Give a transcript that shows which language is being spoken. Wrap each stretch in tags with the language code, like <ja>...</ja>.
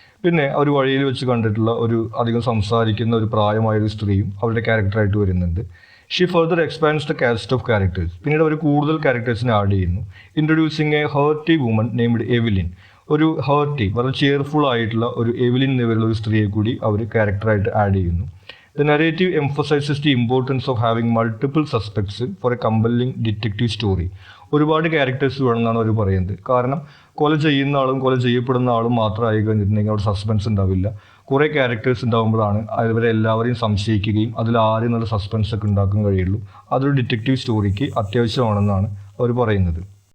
<ml>പിന്നെ അവർ വഴിയിൽ വെച്ച് കണ്ടിട്ടുള്ള ഒരു അധികം സംസാരിക്കുന്ന ഒരു പ്രായമായൊരു സ്ത്രീയും അവരുടെ ക്യാരക്ടറായിട്ട് വരുന്നുണ്ട്.</ml> <en>She further expands the cast of characters.</en> <ml>പിന്നീട് അവർ കൂടുതൽ ക്യാരക്ടേഴ്സിനെ ആഡ് ചെയ്യുന്നു.</ml> <en>Introducing a hearty woman named Evelyn.</en> <ml>ഒരു ഹേർട്ടി, വളരെ ചെയർഫുൾ ആയിട്ടുള്ള ഒരു എവിലിൻ എന്നുവരുന്ന ഒരു സ്ത്രീയെ കൂടി അവർ ക്യാരക്ടറായിട്ട് ആഡ് ചെയ്യുന്നു.</ml> <en>The narrative emphasizes the importance of having multiple suspects for a compelling detective story.</en> <ml>ഒരുപാട് ക്യാരക്ടേഴ്സ് വേണമെന്നാണ് അവർ പറയുന്നത്. കാരണം കൊല ചെയ്യുന്ന ആളും കൊല ചെയ്യപ്പെടുന്ന ആളും മാത്രമായി കഴിഞ്ഞിട്ടുണ്ടെങ്കിൽ അവിടെ സസ്പെൻസ് ഉണ്ടാവില്ല. കുറേ ക്യാരക്ടേഴ്സ് ഉണ്ടാകുമ്പോഴാണ് അവരെ എല്ലാവരെയും സംശയിക്കുകയും അതിൽ ആരും നല്ല സസ്പെൻസ് ഒക്കെ ഉണ്ടാക്കാൻ കഴിയുള്ളൂ. അതൊരു ഡിറ്റക്റ്റീവ് സ്റ്റോറിക്ക് അത്യാവശ്യമാണെന്നാണ് അവർ പറയുന്നത്.</ml>